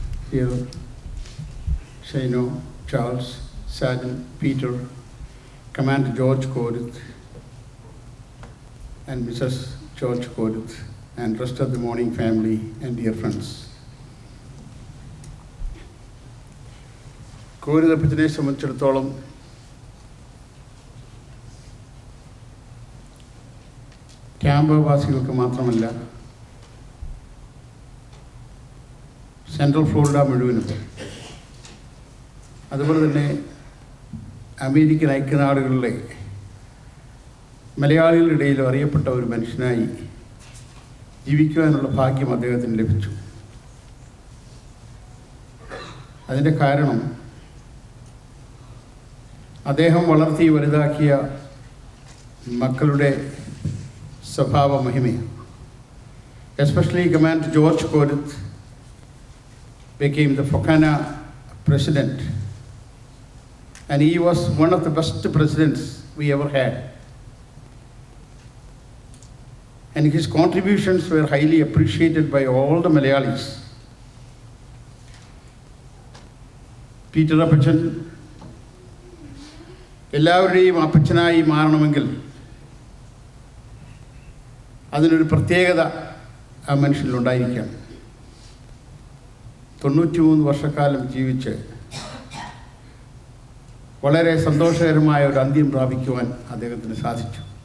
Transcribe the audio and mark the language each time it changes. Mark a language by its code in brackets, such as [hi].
[en] Here, Shaino, Charles, Sergeant Peter, Commander George Korath, and Mrs. George Korath, and rest of the morning family and dear friends. [ml] Korathനെ സംബന്ധിച്ചിടത്തോളം ക്യാമ്പവാസികൾക്ക് മാത്രമല്ല, central Florida മുഴുവനും, അതുപോലെ തന്നെ American ഐക്യനാടുകളിലെ മലയാളികളുടെ ഇടയിൽ അറിയപ്പെട്ട ഒരു മനുഷ്യനായി ജീവിക്കുവാനുള്ള ഭാഗ്യം അദ്ദേഹത്തിന് ലഭിച്ചു. അതിൻ്റെ കാരണം അദ്ദേഹം വളർത്തി വലുതാക്കിയ മക്കളുടെ സ്വഭാവ മഹിമയാണ്. [en] Especially Commander George Korath became the FOKANA president And he was one of the best presidents we ever had. And his contributions were highly appreciated by all the Malayalis. [ml] Peter Apachan, എല്ലാവരുടെയും അപ്പച്ചനായി മാറണമെങ്കിൽ അതിനൊരു പ്രത്യേകത ആ മനുഷ്യനിലുണ്ടായിരിക്കണം. 93 വർഷക്കാലം ജീവിച്ച് വളരെ സന്തോഷകരമായ ഒരു അന്ത്യം പ്രാപിക്കുവാൻ അദ്ദേഹത്തിന് സാധിച്ചു.